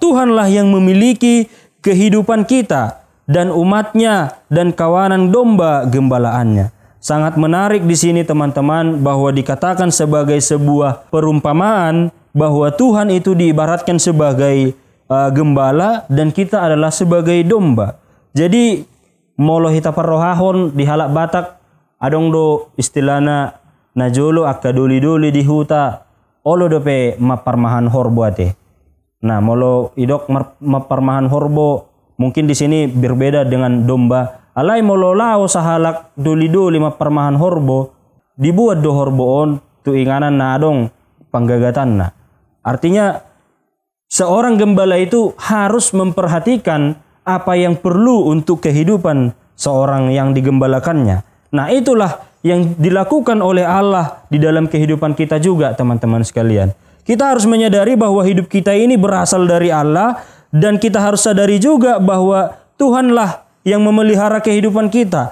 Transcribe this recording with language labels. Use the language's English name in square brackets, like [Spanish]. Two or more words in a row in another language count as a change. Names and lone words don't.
[Indonesian] Tuhanlah yang memiliki kehidupan kita dan umatnya dan kawanan domba gembalaannya. Sangat menarik di sini teman-teman bahwa dikatakan sebagai sebuah perumpamaan bahwa Tuhan itu diibaratkan sebagai gembala dan kita adalah sebagai domba. [Batak Toba] Jadi molo hita parrohahon di halak Batak adong do istilahna najolo akka doli-doli di huta olo dope maparmahan horbo ate. [Indonesian] Nah, [Batak Toba] molo idok maparmahan horbo [Indonesian] mungkin di sini berbeda dengan domba. [Batak Toba] Alai molo lao sahalak doli-doli maparmahan horbo dibuat do horboon tu inganan na adong panggagatan na. [Indonesian] Artinya seorang gembala itu harus memperhatikan apa yang perlu untuk kehidupan seorang yang digembalakannya. Nah, itulah yang dilakukan oleh Allah di dalam kehidupan kita juga teman-teman sekalian. Kita harus menyadari bahwa hidup kita ini berasal dari Allah dan kita harus sadari juga bahwa Tuhanlah yang memelihara kehidupan kita.